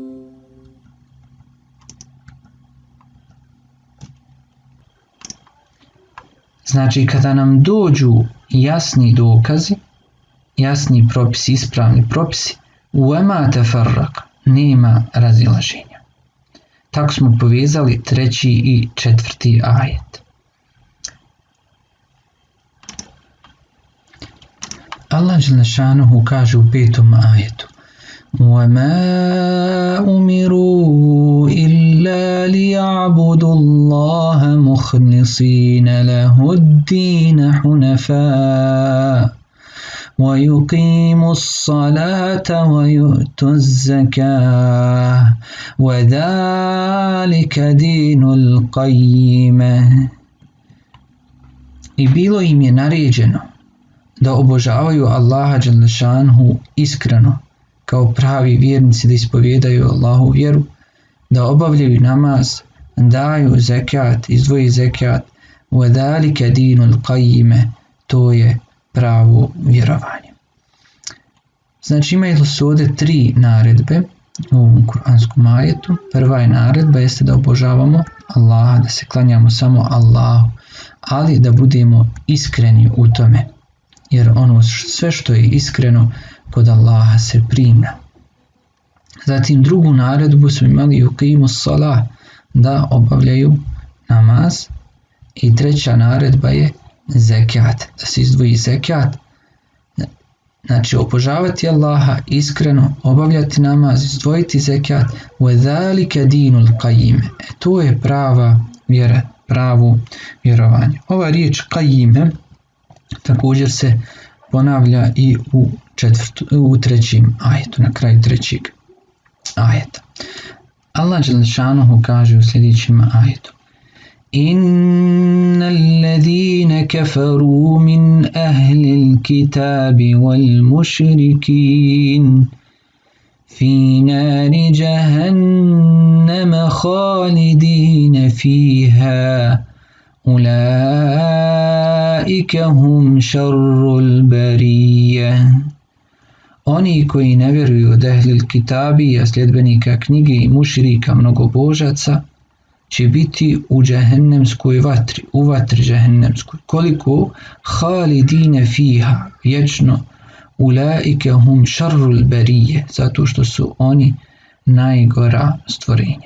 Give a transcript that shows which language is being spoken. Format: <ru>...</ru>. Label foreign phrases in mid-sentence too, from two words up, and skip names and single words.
<bs>Znači, kada nam dođu jasni dokazi, jasni propisi, ispravni propisi,</bs> <ar>وما تفرق,</ar> <bs>nema razilaženja. Tako smo povezali 3. i 4. ajet. Allah</bs> <ar>جل شأنه</ar> <bs>kaže u 5. ajetu:</bs> <ar>وَمَا أُمِرُوا إِلَّا لِيَعْبُدُوا اللَّهَ مُخْلِصِينَ لَهُ الدِّينَ حُنَفَاءَ وَيُقِيمُوا الصَّلَاةَ وَيُؤْتُوا الزَّكَاةَ وَذَلِكَ دِينُ الْقَيِّمَةِ.</ar> <bs>I bilo im je naređeno da obožavaju Allaha</bs> <ar>جل شأنه</ar> <bs>iskreno, kao pravi vjernici, da ispovijedaju Allahu vjeru, da obavljaju namaz, daju zekat, izdvoji zekat,</bs> <ar>وَذَلِكَ دِينُ الْقَيِّمَةِ,</ar> <bs>to je pravo vjerovanje. Znači imaju se ovdje tri naredbe u ovom kuranskom ajetu. Prva je naredba jeste da obožavamo Allaha, da se klanjamo samo Allahu, ali da budemo iskreni u tome, jer ono sve što je iskreno kod Allaha se prima. Zatim drugu naredbu smo imali</bs> <ar>يقيموا الصلاة,</ar> <bs>da obavljaju namaz, i treća naredba je zekat, da se izdvoji zekat. Znači obožavati Allaha iskreno, obavljati namaz, izdvojiti zekat,</bs> <ar>وَذَلِكَ دِينُ الْقَيِّمَ,</ar> <bs>to je prava vjera, pravo vjerovanje. Ova riječ qajime također se ponavlja i u trećem ajetu, na kraju trećeg ajeta. Allah</bs> <ar>جل شأنه</ar> <bs>kaže u sljedećem ajetu:</bs> <ar>إِنَّ الَّذِينَ كَفَرُوا مِنْ أَهْلِ الْكِتَابِ وَالْمُشْرِكِينَ فِي نَارِ جَهَنَّمَ خَالِدِينَ فِيهَا أُولَئِكَ هُمْ شَرُّ الْبَرِيَّةِ.</ar> <bs>Oni koji ne vjeruju od ehlil kitabija, sljedbenika knjige, i mušrika, mnogobožaca, će biti u džehennemskoj vatri, u vatri džehennemskoj. Koliko?</bs> <ar>خالدين فيها,</ar> <bs>vječno.</bs> <ar>أولئك هم شر البرية,</ar> <bs>zato što su oni najgora stvorenja.</bs>